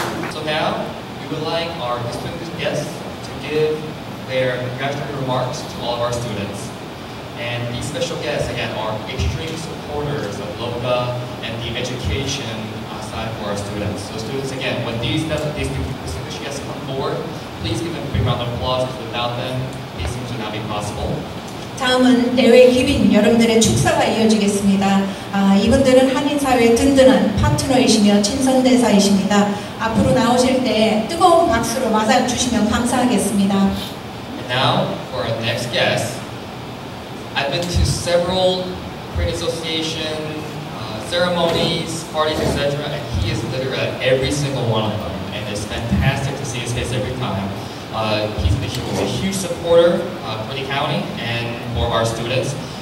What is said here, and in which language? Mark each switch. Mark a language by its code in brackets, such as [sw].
[en] So now we would like our distinguished guests to give their congratulatory remarks to all of our students. And these special guests again are extreme supporters of Loka and the education side for our students. So students, again, when these distinguished guests come forward, please give them a big round of applause because without them, these things would not be possible. [ko] 다음은 대회 기빈 여러분들의 축사가 이어지겠습니다. 이분들은 한인사회의 든든한 파트너이시며 친선대사이십니다. 앞으로 나오실 때 뜨거운 박수로 맞아주시면 감사하겠습니다. [en] And now, for our next guest, I've been to several Korean Association ceremonies, parties, etc., and he is literally at every single one of them. fantastic to see his face every time. He's a huge supporter for the county and for our students.